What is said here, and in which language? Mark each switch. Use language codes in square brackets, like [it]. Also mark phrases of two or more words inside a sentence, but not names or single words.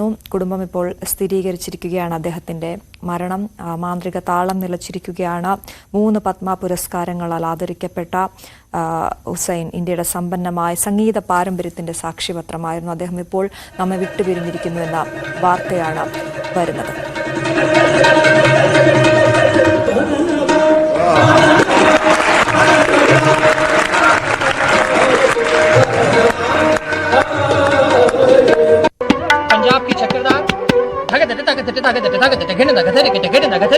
[ml] കുടുംബം ഇപ്പോൾ സ്ഥിരീകരിച്ചിരിക്കുകയാണ് അദ്ദേഹത്തിന്റെ മരണം. മാന്ത്രിക താളം നിലച്ചിരിക്കുകയാണ്. 3 പത്മ പുരസ്കാരങ്ങളാൽ ആദരിക്കപ്പെട്ട ഹുസൈൻ ഇന്ത്യയുടെ സമ്പന്നമായ സംഗീത പാരമ്പര്യത്തിന്റെ സാക്ഷ്യപത്രമായിരുന്നു. അദ്ദേഹം ഇപ്പോൾ നമ്മെ വിട്ടുപിരിഞ്ഞിരിക്കുന്നു എന്ന വാർത്തയാണ് വരുന്നത്. [hi] पंजाब की चक्रधार धगधट धगधट धगधट धगधट घिन धगधट गिट गिट धगधट